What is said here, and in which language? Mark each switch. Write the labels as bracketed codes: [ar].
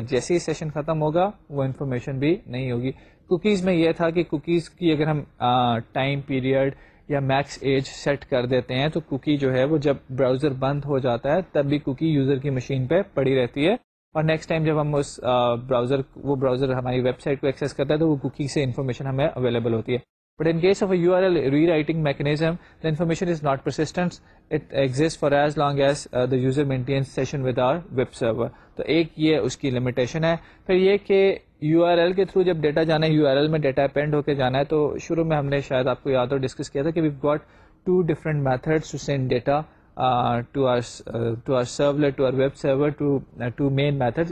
[ur] جیسے ہی سیشن ختم ہوگا وہ انفارمیشن بھی نہیں ہوگی. کوکیز میں یہ تھا کہ کوکیز کی اگر ہم ٹائم پیریڈ یا میکس ایج سیٹ کر دیتے ہیں تو کوکی جو ہے وہ جب براؤزر بند ہو جاتا ہے تب بھی کوکی یوزر کی مشین پہ پڑی رہتی ہے, اور نیکسٹ ٹائم جب ہم اس براؤزر ہماری ویب سائٹ کو ایکسیس کرتا ہے تو وہ کوکی سے انفارمیشن ہمیں اویلیبل ہوتی ہے. [en] But in case of a URL rewriting mechanism, the information is not persistent. It exists for as long as the user maintains session with our web server. [ur] تو ایک یہ اس کی لمیٹیشن ہے. پھر یہ کہ یو آر ایل کے through جب ڈیٹا جانا ہے, یو آر ایل میں ڈیٹا اپینڈ ہو کے جانا ہے, تو شروع میں ہم نے شاید آپ کو یاد ہو ڈسکس کیا تھا کہ [en] we've got two different methods to send data to our servlet, to our web server, to two main methods.